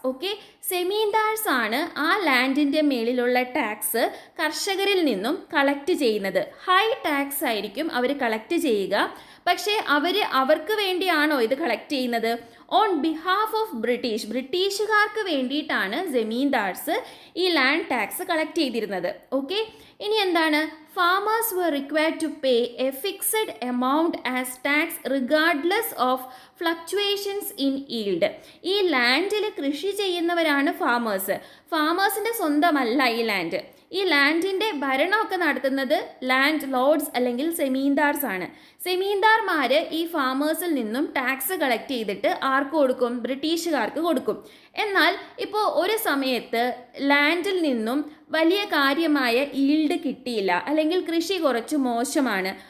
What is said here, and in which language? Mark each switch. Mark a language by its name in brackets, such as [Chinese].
[Malayalam] Okay, zamindars ആണ് ആ ലാൻഡിൻ്റെ മേളിലുള്ള tax കർഷകരിൽ നിന്നും കളക്ട് ചെയ്യുന്നത്. ഹൈ ടാക്സ് ആയിരിക്കും അവർ കളക്ട് ചെയ്യുക. പക്ഷേ അവർക്ക് വേണ്ടിയാണോ ഇത് കളക്ട് ചെയ്യുന്നത്? [English] on behalf of [Malayalam] ബ്രിട്ടീഷുകാർക്ക് വേണ്ടിയിട്ടാണ് ജമീന്ദാർസ് ഈ ലാൻഡ് ടാക്സ് കളക്ട് ചെയ്തിരുന്നത്. ഓക്കെ, ഇനി എന്താണ്? [English] Farmers were required to pay a fixed amount as tax regardless of fluctuations in yield. [Malayalam] ഈ ലാൻഡിൽ കൃഷി ചെയ്യുന്നവരാണ് ഫാമേഴ്സിൻ്റെ സ്വന്തമല്ല ഈ ലാൻഡ്. ഈ ലാൻഡിൻ്റെ ഭരണമൊക്കെ നടത്തുന്നത് ലാൻഡ് ലോർഡ്സ് അല്ലെങ്കിൽ സെമീന്ദാർസ് ആണ്. സെമീന്ദാർമാർ ഈ ഫാമേഴ്സിൽ നിന്നും ടാക്സ് കളക്ട് ചെയ്തിട്ട് ആർക്ക് കൊടുക്കും? ബ്രിട്ടീഷുകാർക്ക് കൊടുക്കും. എന്നാൽ ഇപ്പോൾ ഒരു സമയത്ത് ലാൻഡിൽ നിന്നും വലിയ കാര്യമായ ഈൽഡ് കിട്ടിയില്ല, അല്ലെങ്കിൽ കൃഷി കുറച്ച് മോശമാണ്.